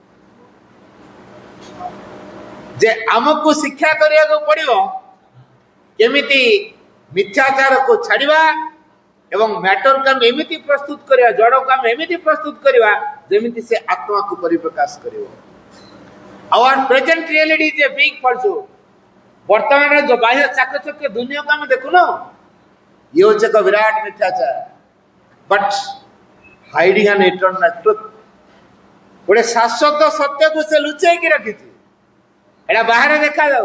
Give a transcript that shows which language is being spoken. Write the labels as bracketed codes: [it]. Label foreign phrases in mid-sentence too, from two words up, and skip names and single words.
[or] ଯେ ଆମକୁ ଶିକ୍ଷା କରିବାକୁ ପଡିବ କେମିତି ମିଥ୍ୟାଚାରକୁ ଛାଡିବା ଏବଂ ମ୍ୟାଟରକୁ ଆମେ ଏମିତି ପ୍ରସ୍ତୁତ କରିବା, ଜଡକୁ ଆମେ ଏମିତି ପ୍ରସ୍ତୁତ କରିବା ଯେମିତି ସେ ଆତ୍ମାକୁ ପରିପ୍ରକାଶ କରିବ। [en] Our present reality is a big falsehood. [or] ବର୍ତ୍ତମାନର ଯୋଉ ବାହ୍ୟ ଚାକଚକ୍ୟ ଦୁନିଆକୁ ଆମେ ଦେଖୁନୁ, ଇଏ ହଉଛି ଏକ ବିରାଟ ମିଥ୍ୟାଚାର। [en] but hiding an eternal truth, [or] ଗୋଟେ ଶାଶ୍ୱତ ସତ୍ୟକୁ ସେ ଲୁଚେଇକି ରଖିଛି, ଏଇଟା ବାହାରେ ଦେଖାଯାଉ।